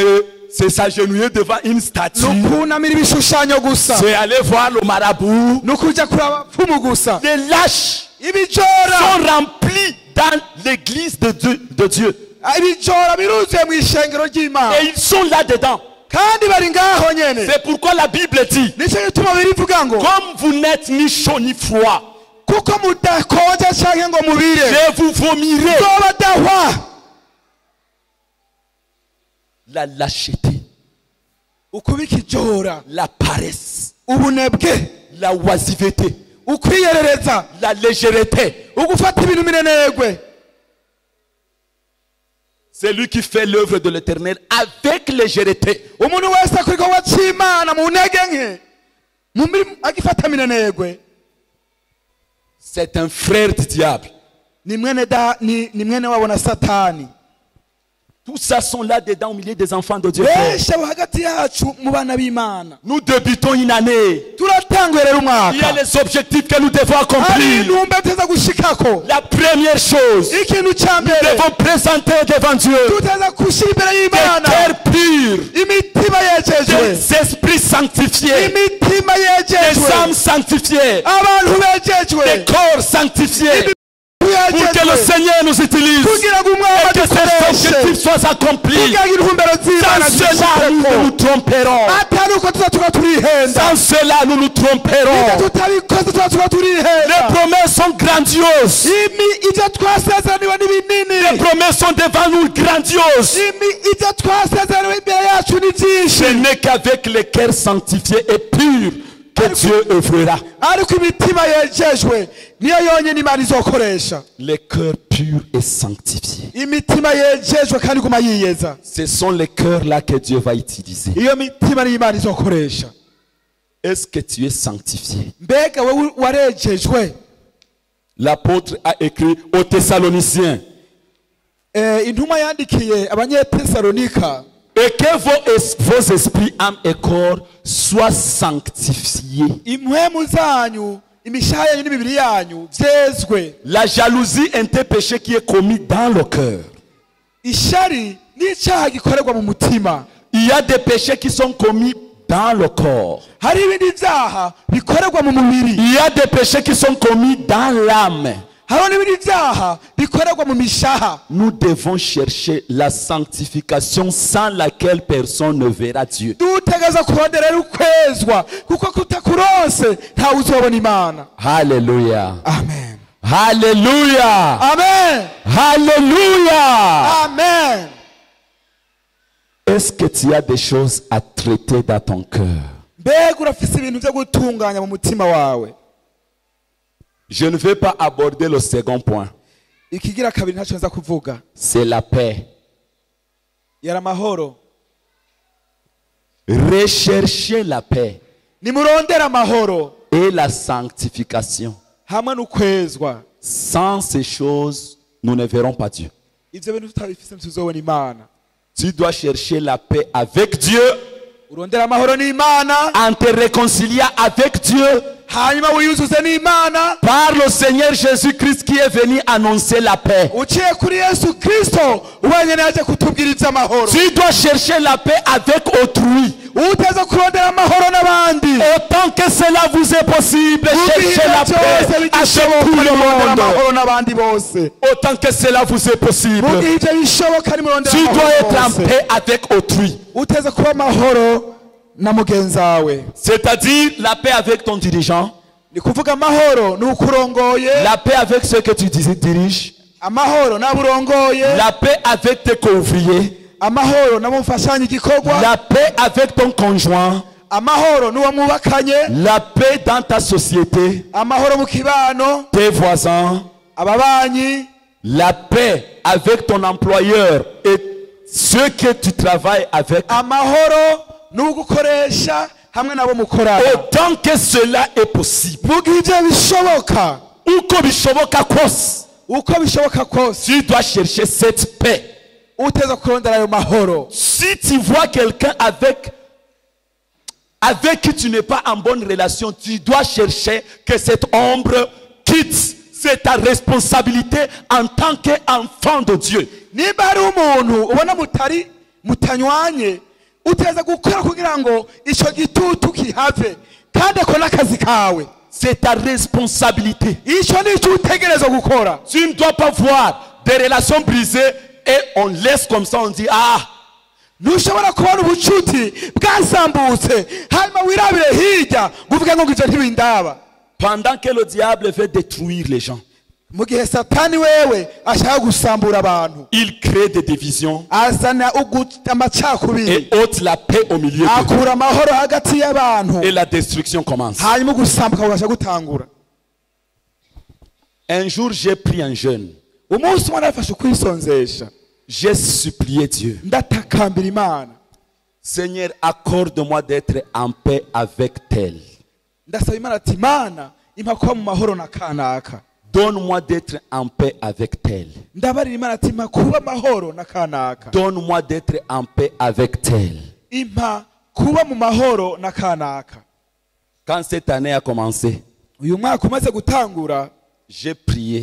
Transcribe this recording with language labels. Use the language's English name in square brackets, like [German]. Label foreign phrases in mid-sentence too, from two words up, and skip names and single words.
[French] c'est c'est s'agenouiller devant une statue, [Rundi] nukunamira ibishushanyo gusa, [French] c'est aller voir le marabout. [Rundi] nukuja kuraba abapfumu gusa. [French] Les lâches [Rundi] Ibijora, [French] sont remplis dans l'église de Dieu. [Rundi] ibijora biruzuye mu ishengero ry'Imana, [French] Et ils sont là-dedans. [Rundi] kandi bari ngaho nyene. [French] C'est pourquoi la Bible dit, [Rundi] Nico gituma birivuga ngo, [French] comme vous n'êtes ni chaud ni froid, [Rundi] kuko mudakonja canke ngo mubire, [French] je vous vomirai. [Rundi] zobadahwa. [French] La lâcheté, [Rundi] Ukubika ijora, [French] la paresse, [Rundi] ubunebwe, [French] la oisiveté, [Rundi] ukwiyerereza, [French] la légèreté. [Rundi] ugufata ibintu minenegwe. [French] C'est lui qui fait l'œuvre de l'Éternel avec légèreté. [Rundi] Umuntu wese akora igikorwa c'Imana mu ntege nke, mu mirimo agifata minenegwe, [French] C'est un frère du diable. [Rundi] ni mwene wabo na Satani. [French] Tous ça sont là-dedans au milieu des enfants de Dieu. frère. [Rundi] Benshi abo hagati yacu mu bana b'Imana. [French] Nous débutons une année. [Rundi] Turatanguye rero [French] Il y a [Rundi] umwaka, [French] les objectifs que nous devons [Rundi] hari [French] accomplir. [Rundi] intumbero tuteza gushikako. [French] La première chose, [Rundi] Ikintu ca [French] nous [Rundi] mbere, [French] devons présenter devant Dieu [Rundi] tuteza gushira imbere [French] des [Rundi] y'Imana [French] cœurs purs, [Rundi] imitima yejejwe, [French] des esprits sanctifiés, [Rundi] imitima [French] des [Rundi] yejejwe, [French] âmes sanctifiées, [Rundi] abantu [French] des [Rundi] bejejwe, [French] corps sanctifiés, pour que le [Rundi] yejejwe, [French] Seigneur nous utilise [Rundi] kugira ngo umwami [French] et que ces [Rundi] adukoreshe, [French] objectifs soient accomplis. [Rundi] kugira ngo intumbero z'Imana [French] Sans cela, nous [Rundi] zishikeko. [French] nous tromperons. [Rundi] Atari uko tuza turihenda, [French] Sans cela, nous nous tromperons. [Rundi] tutabikoze tuza [French] Les [Rundi] turihenda. [French] promesses sont grandioses. [Rundi] Ibyo twasezeraniwe ni [French] Les [Rundi] binini, [French] promesses sont devant nous grandioses. [Rundi] ibyo twasezeraniwe imbere yacu ni [French] Ce [Rundi] byinshi, [French] n'est qu'avec les cœurs sanctifiés et purs que Dieu œuvrera. [Rundi] ariko imitima yejejwe niyo yonyine Imana izokoresha. [French] Les cœurs purs et sanctifiés. [Rundi] Imitima yejejwe kandi iguma yiyeza, [French] Ce sont les cœurs-là que Dieu va utiliser. [Rundi] iyo mitima niyo Imana izokoresha. [French] Est-ce que tu es sanctifié? [Rundi] Mbega wowe warejejwe? [French] L'apôtre a écrit aux Thessaloniciens [Rundi] Intumwa yandikiye Abanyetesalonika, [French] et que vos esprits, âmes et corps soient sanctifiés. [Rundi] impwemu zanyu, imishaha yanyu n'imibiri yanyu vyezwe. [French] La jalousie est un péché qui est commis dans le cœur. [Rundi] Ishari n'icaha gikorerwa mu mutima. [French] Il y a des péchés qui sont commis dans le corps. [Rundi] Hari ibindi vyaha bikorerwa mu mubiri, [French] Il y a des péchés qui sont commis dans l'âme. [Rundi] hariho n'ibindi vyaha bikorerwa mu mishaha. [French] Nous devons chercher la sanctification sans laquelle personne ne verra Dieu. [Rundi] Dutegereza kurondera ukwezwa, kuko kutakuronse ntawe uzobona Imana. [French] Alléluia. [Rundi] Amen, [French] Alléluia. [Rundi] amen, [French] Alléluia. [Rundi] amen. [French] Est-ce que tu as des choses à traiter dans ton cœur? [Rundi] Mbega urafise ibintu vyo gutunganya mu mutima wawe? [French] Je ne vais pas aborder le second point. [Rundi] Ikigira kabiri ntaco nza kuvuga, [French] C'est la paix. [Rundi] yari amahoro. [French] Recherchez la paix [Rundi] Nimurondera amahoro [French] et la sanctification. [Rundi] hamwe n'ukwezwa. [French] Sans ces choses, nous ne verrons pas Dieu. [Rundi] Ivyo bintu tutabifise ntituzobona Imana. [French] Tu dois chercher la paix avec Dieu, [Rundi] Urondera amahoro n'Imana, [French] en te réconciliant avec Dieu, [Rundi] hanyuma wiyuzuze n'Imana, [French] par le Seigneur Jésus-Christ qui est venu annoncer la paix. [Rundi] uciye kuri Yesu Kristo wenyene yaje kutubwiriza amahoro. [French] Tu dois chercher la paix avec autrui. [Rundi] Uteza kurondera amahoro n'abandi. [French] Autant que cela vous est possible, cherchez [Rundi] Ubwira [French] la [Rundi] byose [French] paix avec [Rundi] bigishoboka [French] tout le [Rundi] nimurondera [French] monde. [Rundi] amahoro n'abandi bose. [French] Autant que cela vous est possible. [Rundi] Mugihe ivyo bishoboka nimurondera [French] Tu dois être en [Rundi] amahoro bose. [French] paix avec autrui. [Rundi] Uteza kuba amahoro na mugenzi wawe. [French] C'est-à-dire la paix avec ton dirigeant, [Rundi] Ni kuvuga amahoro n'ukurongoye, [French] la paix avec ceux que tu diriges, [Rundi] amahoro n'aburongoye, [French] la paix avec tes co-ouvriers, [Rundi] amahoro n'abamufashanya igikorwa, [French] la paix avec ton conjoint, [Rundi] amahoro n'uwo mwubakanye, [French] la paix dans ta société, [Rundi] amahoro mu kibano, [French] tes voisins, [Rundi] ababanyi, [French] la paix avec ton employeur et ceux que tu travailles avec. [Rundi] amahoro n'ugukoresha hamwe nabo mukorana. [French] Autant que cela est possible. [Rundi] Mugihe ivyo bishoboka, Uko bishoboka kose, uko bishoboka kose, [French] tu dois chercher cette paix. [Rundi] uteza kurondera ayo mahoro. [French] Si tu vois quelqu'un avec qui tu n'es pas en bonne relation, tu dois chercher que cette ombre quitte. C'est ta responsabilité en tant qu'enfant de Dieu. [Rundi] Niba hari umuntu ubona mutanywanye, uteza gukora kugira ngo ico gitutu kihave kandi ako n'akazi kawe. [French] C'est ta responsabilité. [Rundi] Ico ni cyo utegerezwa gukora. [French] Tu ne dois pas voir des relations brisées et on laisse comme ça, on dit ah. [Rundi] Ntushobora kubona ubucuti bwasambutse hanyuma wirabire hirya nguvuge ngo ivyo ntibindaba. [French] Pendant que le diable veut détruire les gens, [Rundi] Mu gihe Satani wewe ashaka gusambura abantu, [French] il crée des divisions [Rundi] azana amacakubiri, [French] et ôte la paix au milieu d'eux. [Rundi] akura amahoro hagati y'abantu, [French] Et la destruction commence. [Rundi] hanyuma gusambuka kugasha gutangura. [French] Un jour, j'ai pris un jeûne. [Rundi] Umunsi umwe nafashe kwisonzesha, [French] J'ai supplié Dieu. [Rundi] ndatakambira Imana, [French] Seigneur, accorde-moi d'être en paix avec tel. [Rundi] ndasaba Imana ati Imana impa kuba mu mahoro na kanaka. [French] Donne-moi d'être en paix avec tel. [Rundi] Ndabarira Imana ati impa kuba amahoro na kanaka. [French] Donne-moi d'être en paix avec tel. [Rundi] Impa kuba mu mahoro na kanaka. [French] Quand cette année a commencé, [Rundi] Uyu mwaka umaze gutangura, [French] j'ai prié.